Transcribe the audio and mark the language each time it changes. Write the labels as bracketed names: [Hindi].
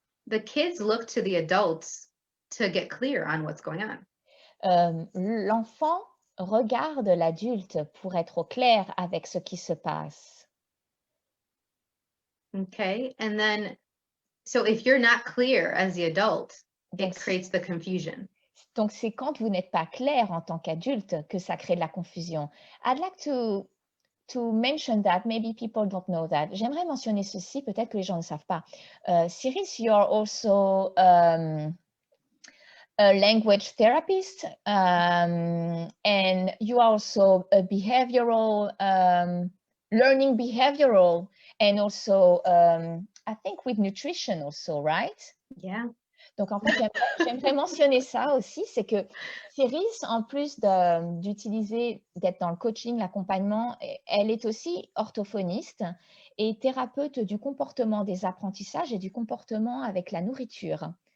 [English] The kids look to the adults to get clear on what's going on. [French] L'enfant regarde l'adulte pour être au clair avec ce qui se passe. [English] Okay. And then, so if you're not clear as the adult, [French] Donc, [English] it creates the confusion. [French] Donc, c'est quand vous n'êtes pas clair en tant qu'adulte que ça crée de la confusion. [English] I'd like to mention that, maybe people don't know that. [French] J'aimerais mentionner ceci, peut-être que les gens ne savent pas. [English] Siris, you're also a language therapist, and you are also a behavioral, learning behavioral, and also, I think with nutrition also, right? Yeah. [French] Donc, en fait, j'aimerais mentionner ça aussi, c'est que Siris, en plus d'être dans le coaching, l'accompagnement, elle est aussi orthophoniste et thérapeute du comportement des apprentissages et du comportement avec la nourriture.